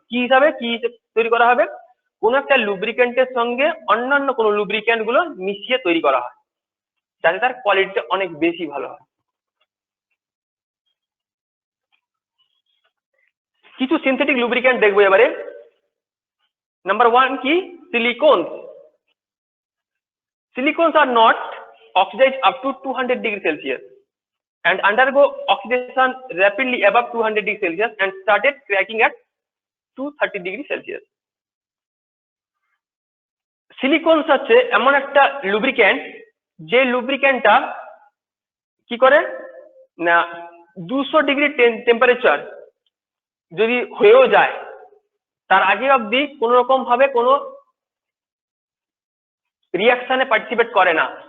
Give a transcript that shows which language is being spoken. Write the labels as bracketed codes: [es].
[bn] কি হিসাবে তৈরি করা হবে? কোন একটা লুব্রিক্যান্টের সঙ্গে অন্যান্য কোন লুব্রিক্যান্ট গুলো মিশিয়ে তৈরি করা হয় যাতে তার কোয়ালিটিটা অনেক বেশি ভালো হয়। কিছু সিনথেটিক লুব্রিক্যান্ট দেখবো এবারে। নাম্বার 1 কি, সিলিকনস। [en] Silicons are not oxidized up to 200°C and undergo oxidation rapidly above 200°C and started cracking at 230°C. [bn] সিলিকনস হচ্ছে এমন একটা লুব্রিক্যান্ট যে লুব্রিক্যান্টটা কি করে না 200° টেম্পারেচার যদি হয়েও যায় তার আগে অবধি কোন রকম ভাবে কোনো রিঅ্যাকশনে পার্টিসিপেট করে না।